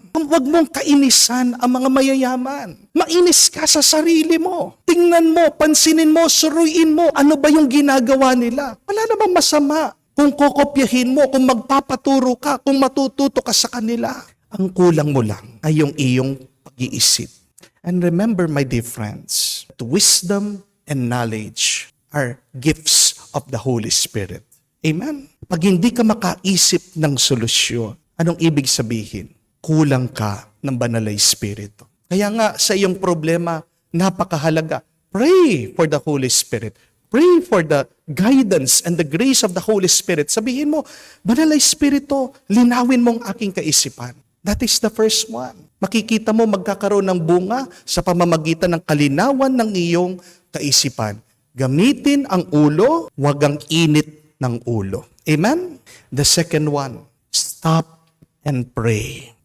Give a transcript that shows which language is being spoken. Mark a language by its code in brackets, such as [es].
[tl] Huwag mong kainisan ang mga mayayaman. Mainis ka sa sarili mo. Tingnan mo, pansinin mo, suruin mo. Ano ba yung ginagawa nila? Wala namang masama. Kung kokopyahin mo, kung magpapaturo ka, kung matututo ka sa kanila. Ang kulang mo lang ay yung iyong pag-iisip. [en] And remember, my dear friends, that wisdom and knowledge are gifts of the Holy Spirit. [tl] Amen? Pag hindi ka makaisip ng solusyon, anong ibig sabihin? Kulang ka ng banal na Espiritu. Kaya nga sa iyong problema, napakahalaga. [en] Pray for the Holy Spirit. Pray for the guidance and the grace of the Holy Spirit. [tl] Sabihin mo, banal na Espiritu, linawin mong aking kaisipan. [en] That is the first one. [tl] Makikita mo magkakaroon ng bunga sa pamamagitan ng kalinawan ng iyong kaisipan. Gamitin ang ulo, wag ang init ng ulo. Amen? [en] The second one, stop and pray.